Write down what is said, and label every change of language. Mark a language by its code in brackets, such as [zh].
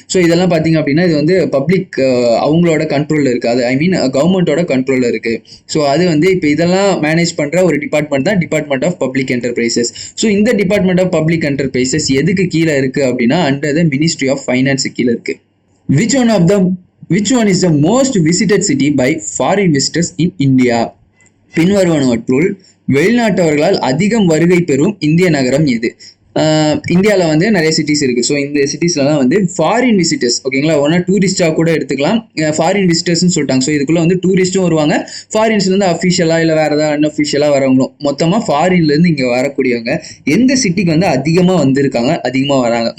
[ta] So இதெல்லாம் பார்த்தீங்க அப்படின்னா இது வந்து பப்ளிக் அவங்களோட கண்ட்ரோல் இருக்கு. அது ஐ மீன் கவர்மெண்டோட கண்ட்ரோல்ல இருக்கு. ஸோ அது வந்து இப்போ இதெல்லாம் மேனேஜ் பண்ற ஒரு டிபார்ட்மெண்ட் தான் department of public enterprises. So இந்த டிபார்ட்மெண்ட் ஆஃப் பப்ளிக் என்டர்பிரைசஸ் எதுக்கு கீழே இருக்கு அப்படின்னா [en] under the ministry of finance [ta] கீழே இருக்கு. [en] Which one is the most visited city by foreign visitors in India? [ta] பின்வருவனவற்றுள் வெளிநாட்டவர்களால் அதிகம் வருகை பெறும் இந்திய நகரம் எது? இந்தியாவில் வந்து நிறைய சிட்டிஸ் இருக்குது. ஸோ இந்த சிட்டிஸ்லாம் வந்து ஃபாரின் விசிட்டர்ஸ், ஓகேங்களா, ஒன்றா டூரிஸ்டாக கூட எடுத்துக்கலாம். ஃபாரின் விசிட்டர்ஸ்னு சொல்லிட்டாங்க. ஸோ இதுக்குள்ளே வந்து டூரிஸ்ட்டும் வருவாங்க, ஃபாரின்ஸ்லேருந்து அஃபிஷியலாக இல்லை வேறு ஏதாவது அன்அஃபிஷியலாக வரவங்களும், மொத்தமாக ஃபாரின்லேருந்து இங்கே வரக்கூடியவங்க எந்த சிட்டிக்கு வந்து அதிகமாக வந்திருக்காங்க, அதிகமாக வராங்க?